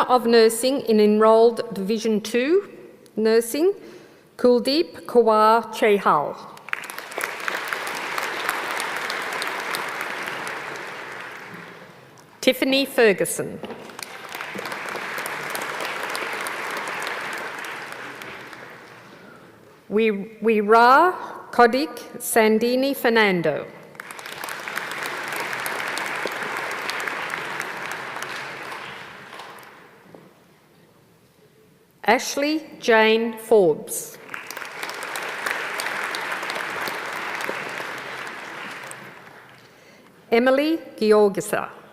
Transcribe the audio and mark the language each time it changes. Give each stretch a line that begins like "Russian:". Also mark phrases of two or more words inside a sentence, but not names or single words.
English: of Nursing in Enrolled Division 2, Nursing, Kuldeep Kawar Chehal. Tiffany Ferguson. Wira Kodik Sandini Fernando. Ashley Jane Forbes. Emily Georgisa.